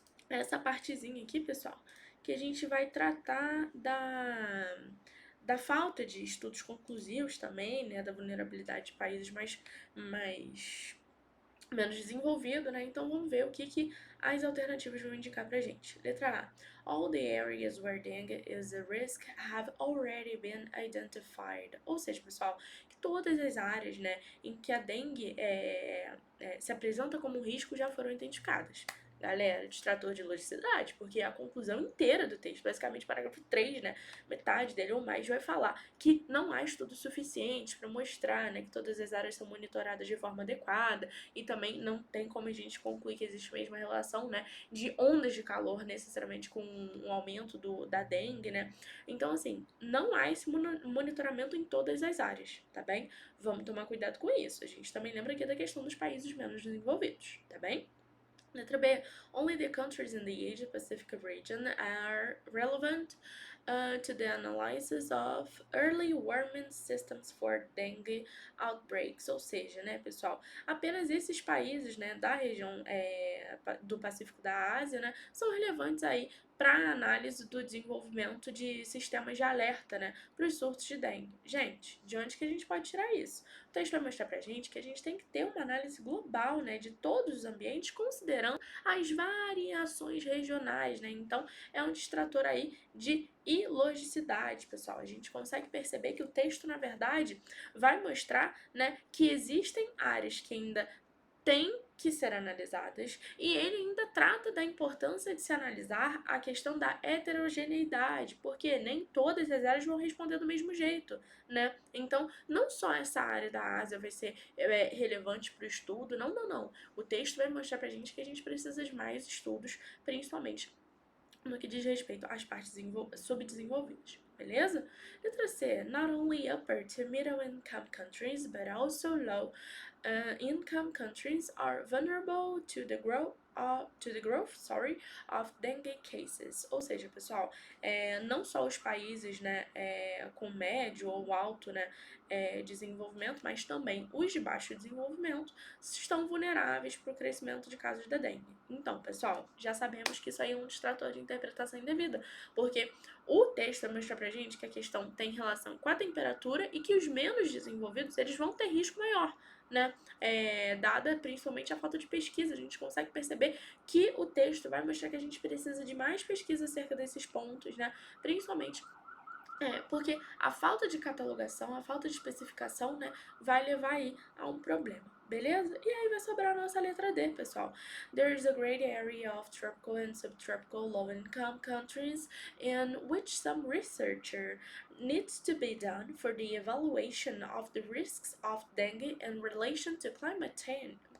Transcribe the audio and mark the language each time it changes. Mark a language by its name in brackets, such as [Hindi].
[Portuguese] Essa partezinha aqui, pessoal, que a gente vai tratar da falta de estudos conclusivos também, né, da vulnerabilidade de países mais menos desenvolvido, né? Então vamos ver o que as alternativas vão indicar pra gente. Letra A. [English] All the areas where dengue is a risk have already been identified. [Portuguese] Ou seja, pessoal, que todas as áreas, né, em que a dengue se apresenta como risco já foram identificadas. Galera, distrator de logicidade, porque a conclusão inteira do texto, basicamente parágrafo 3, né, metade dele ou mais, vai falar que não há estudos suficientes para mostrar, né, que todas as áreas são monitoradas de forma adequada, e também não tem como a gente concluir que existe a mesma relação, né, de ondas de calor necessariamente com um aumento da dengue, né? Então, assim, não há esse monitoramento em todas as áreas, tá bem? Vamos tomar cuidado com isso. A gente também lembra aqui da questão dos países menos desenvolvidos, tá bem? Letra B. [English] Only the countries in the Asia Pacific region are relevant to the analysis of early warning systems for dengue outbreaks. [Portuguese] Ou seja, né, pessoal, apenas esses países, né, da região do Pacífico da Ásia, né, são relevantes aí para a análise do desenvolvimento de sistemas de alerta, né, para os surtos de dengue. Gente, de onde que a gente pode tirar isso? O texto vai mostrar pra gente que a gente tem que ter uma análise global, né, de todos os ambientes, considerando as variações regionais, né? Então, é um distrator aí de ilogicidade, pessoal. A gente consegue perceber que o texto, na verdade, vai mostrar, né, que existem áreas que ainda têm que ser analisadas, e ele ainda trata da importância de se analisar a questão da heterogeneidade, porque nem todas as áreas vão responder do mesmo jeito, né? Então, não só essa área da Ásia vai ser relevante para o estudo, não. O texto vai mostrar pra gente que a gente precisa de mais estudos, principalmente no que diz respeito às partes subdesenvolvidas. Beleza? Letra C. [English] Not only upper to middle income countries, but also low income countries are vulnerable to the growth of dengue cases. [Portuguese] Ou seja, pessoal, não só os países, né, com médio ou alto, né, desenvolvimento, mas também os de baixo desenvolvimento estão vulneráveis para o crescimento de casos da dengue. Então, pessoal, já sabemos que isso aí é um distrator de interpretação indevida, porque o texto vai mostrar pra gente que a questão tem relação com a temperatura e que os menos desenvolvidos, eles vão ter risco maior, né? Dada principalmente a falta de pesquisa, a gente consegue perceber que o texto vai mostrar que a gente precisa de mais pesquisa acerca desses pontos, né? Principalmente porque a falta de catalogação, a falta de especificação, né, vai levar aí a um problema, beleza? E aí vai sobrar a nossa letra D, pessoal. [English] There is a great area of tropical and subtropical low-income countries in which some researcher needs to be done for the evaluation of the risks of dengue in relation to climate change.